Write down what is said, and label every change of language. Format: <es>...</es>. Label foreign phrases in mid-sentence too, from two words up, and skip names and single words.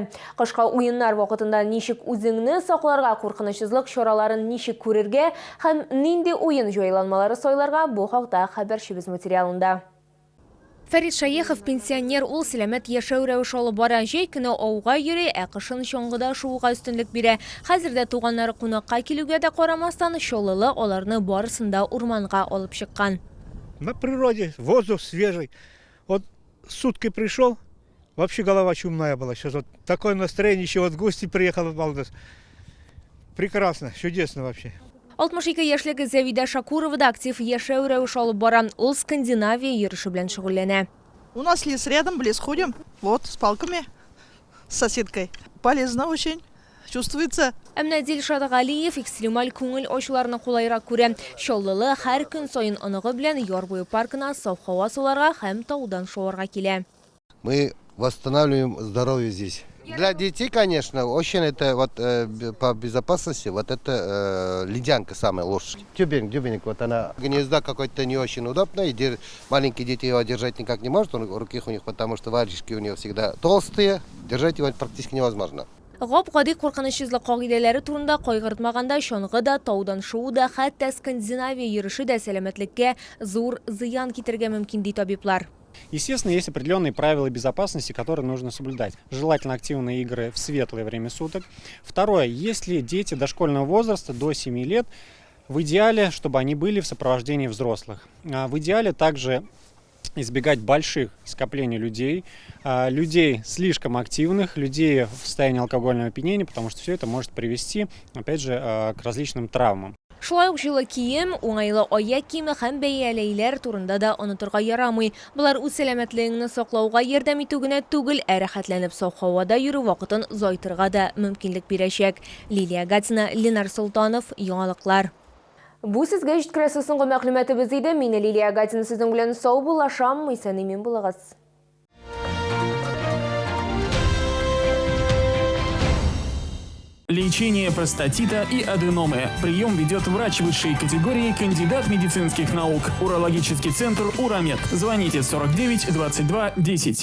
<tt>Кышкы уеннар вакытында ничек үзеңне сакларга, куркынычсызлык чараларын ничек күрергә һәм нинди уен җайланмалары сайларга бу хакта хәбәрчебез материалында. Фәрит Шаехов пенсионер, ул сәламәт яшәү рәвеше алып бара. Җәй көне ауга йөри, кышын чоңгыда шуга өстенлек бирә. Хәзердә туганнары кунакка килүгә дә карамастан, Чоллылы аларны барысында урманга алып чыккан.</tt> <ru>На природе воздух свежий. Вот сутки пришел, вообще голова чумная была. Сейчас вот такое настроение, еще вот в гости приехал. Прекрасно, чудесно вообще.</ru> <tt>62 яшьлек Зәвидә Шакурова да актив яшәү рәвеше алып бара. Ул Скандинавия йөреше белән шөгыльләнә.</tt> <ru>У нас лес рядом, в лес ходим. Вот, с палками, с соседкой. Полезно очень, чувствуется.</ru> <tt>Әмма Дилшат Галиев экстремаль күңел ачуларны кулайрак күрә. Чаллылы һәр көн саен аныгы белән Ярбуй паркына саф һава суларга һәм таудан шуарга килә.</tt> <ru>Мы восстанавливаем здоровье здесь. Для детей, конечно, очень это вот по безопасности, вот это ледянка самая лучшая. Тюбинг, вот она гнезда какой-то не очень удобная, и маленькие дети его держать никак не может, руки у них, потому что варежки у него всегда толстые, держать его практически невозможно.</ru> <tt>Гап-гади куркынычсызлык кагыйдәләре турында кайгыртмаганда чоңгы да, таудан шуу да, хәтта Скандинавия йөреше дә сәламәтлеккә зур зыян китергә мөмкин ди табиблар.</tt> <ru>Естественно, есть определенные правила безопасности, которые нужно соблюдать. Желательно активные игры в светлое время суток. Второе, если дети дошкольного возраста до 7 лет, в идеале, чтобы они были в сопровождении взрослых. В идеале также избегать больших скоплений людей, людей слишком активных, людей в состоянии алкогольного опьянения, потому что все это может привести, опять же, к различным травмам.</ru> <tt>Шулай ук җылы кием, уңайлы аяк киеме һәм бәяләйләр турында да онытырга ярамый. Булар үз сәламәтлегеңне саклауга ярдәм итү генә түгел, рәхәтләнеп саф һавада йөрү вакытын зайтырга да мөмкинлек бирәчәк. Лилия Гатина, Ленар Султанов, яңалыклар. Бу сезгә җиткерәсе соңгы мәгълүматыбыз иде. Мин Лилия Гатина, сезнең белән сау булашам, исән-имин булыгыз.</tt> <ru>Лечение простатита и аденомы. Прием ведет врач высшей категории, кандидат медицинских наук. Урологический центр «Урамед». Звоните 49 22 10.</ru>